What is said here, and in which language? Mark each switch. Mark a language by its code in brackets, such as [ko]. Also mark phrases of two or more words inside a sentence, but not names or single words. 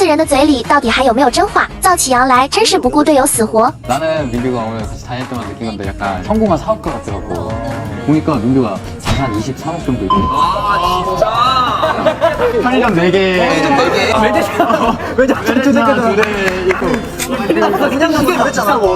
[zh] 人的嘴里到底还有没有真话？造起羊来真是不顾队友死活。 [ko] 나는 민규가 오늘 같이 다닐 때만 느낀 건데 약간 성공한 사업가 같더라고. 보니까 민규가 자산 23억 정도 있고. 아 진짜? 편의점 4개. 매장 2대 있고. 그냥 그게 그랬잖아.